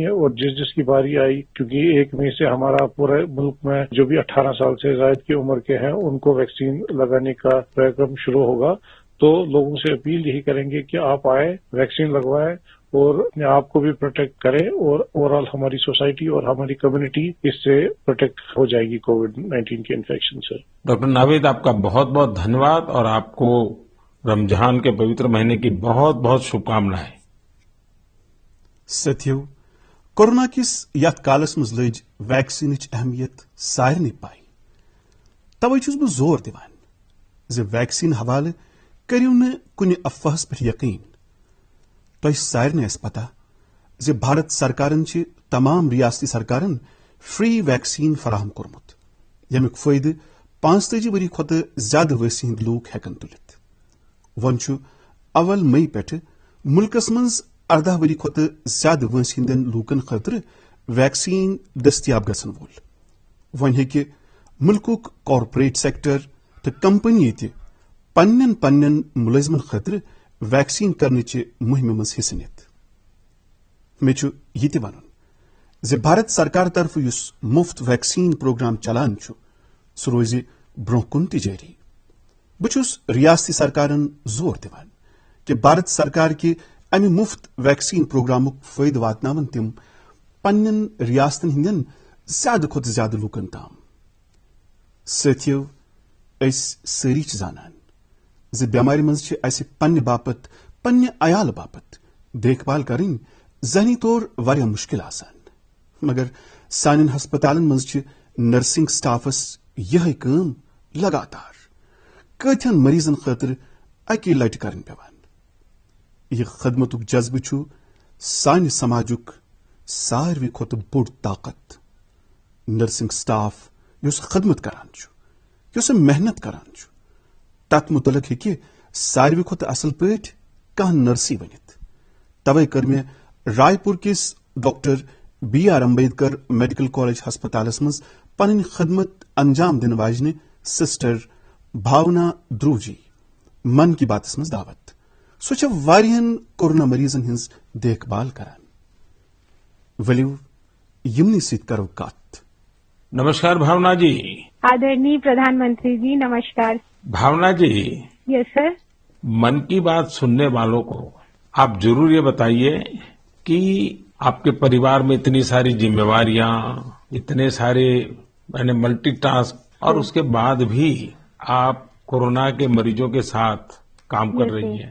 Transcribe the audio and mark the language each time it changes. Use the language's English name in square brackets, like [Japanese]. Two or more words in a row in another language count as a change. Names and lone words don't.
[Hindi] और जिसकी बारी आई, क्योंकि 1 मई से हमारा पूरे मुल्क में जो भी 18 साल से ज्यादा की उम्र के हैं उनको वैक्सीन लगाने का कार्यक्रम शुरू होगा, तो लोगों से अपील यही करेंगे कि आप आए, वैक्सीन लगवाएं और अपने आप को भी प्रोटेक्ट करें और ओवरऑल हमारी सोसाइटी और हमारी कम्युनिटी इससे प्रोटेक्ट हो जाएगी कोविड-19 के इन्फेक्शन से। डॉक्टर नावीद, आपका बहुत बहुत धन्यवाद और आपको रमजान के पवित्र महीने की बहुत बहुत शुभकामनाएं। [Kashmiri] साथियों, कोरोना किस यथ कालस मज लज वैक्सीन अहमियत सारनी पाई। तवे छुस बह जोर दिवान जे वैक्सीन हवाले करियो न कुन अफवाहस पे यकीन। तो सारने पता जे भारत सरकारन तमाम रियासती सरकारन फ्री वैक्सीन फराहम कोरमुत, यमुक फायदे 45 वरी खुद ज्यादा वैसी हिंद लूक हेकन तुलित। वन अवल मई पे मुल्कस मज 18 वरी खुद ज्यादा वैसी हिंदन लूकन खतर वैक्सीन दस्तियाब गसन वोल। वन हेकि मुल्कुक [English] corporate sector [Kashmiri] तो कंपनी ते पन्न पन्न मुलजमन खतर वैक्सीन करने मुहिम मज हिस्स नित। मे यह वन जे भारत सरकार तरफ युस मुफ्त [English] vaccine program [Kashmiri] चलान सह रोज ब्रोह कुन जारी। बहुस रियासती सरकारन जोर दिवान कि भारत सरकार के अमि मुफ्त वैक्सीन प्रोग्रामुक फायदे वातनावन तिम पन्न रियासतन हिंदन ज्यादा खुद ज्यादा लूकन ताम। साथियों, सारी जानान जे बेमारी मज पन्ने बापत पन्ने अयाल बापत देखभाल करें जहनी तौर वारिया मुश्किल आसान, मगर सान हस्पतालन मज [English] nursing staff [Kashmiri] यह काम लगातार कथन मरीजन खतर अकी लट करन पेवान। यह खदमतुक जज्बह सान समाजुक सारवी खुद बोड़ ताकत। [English] nursing staff [Kashmiri] युस खदमत करान युस मेहनत करान तथ मुतलक हेकि सारवी खुद असल पे कह नर्सी वनित। तवे कर मे रायपुर किस डॉक्टर B.R. अम्बेडकर मेडिकल कॉलेज हस्पतालस मज पन खदमत अंजाम दिन वाजने सिस्टर भावना ध्रुव जी मन की बात मज दावत सो वारियन कोरोना मरीजन हिंज देखभाल करान वलिव यमनी सित करो कत। [Hindi] नमस्कार भावना जी। आदरणीय प्रधानमंत्री जी नमस्कार। भावना जी, [English] yes sir. [Hindi] मन की बात सुनने वालों को आप जरूर ये बताइए कि आपके परिवार में इतनी सारी जिम्मेवारियां, इतने सारे मल्टीटास्क, और उसके बाद भी आप कोरोना के मरीजों के साथ काम कर रही हैं।